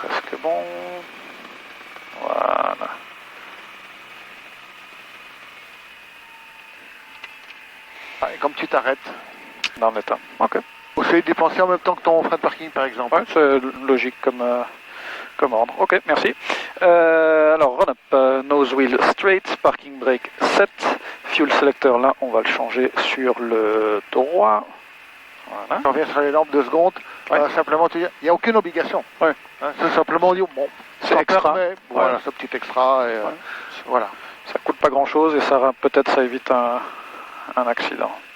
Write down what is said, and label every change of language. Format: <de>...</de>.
<fr>c'est bon. Voilà. Et comme tu t'arrêtes. Dans l'état. Ok. Ou c'est dépenser en même temps que ton frais de parking par exemple. Ouais, c'est logique comme ordre. Ok, merci.</fr> <en>Alors, run up, nose wheel straight, parking brake set.</en> <fr>Fuel selector, là, on va le changer sur le droit. Voilà. Je reviens sur les lampes 2 secondes. Ouais. Simplement te dire, il n'y a aucune obligation. Ouais. Hein, c'est simplement dire, bon, C'est ça extra. permet, voilà, ce petit extra. Et, Ouais. voilà. Ça coûte pas grand chose et ça peut-être ça évite un accident.</fr>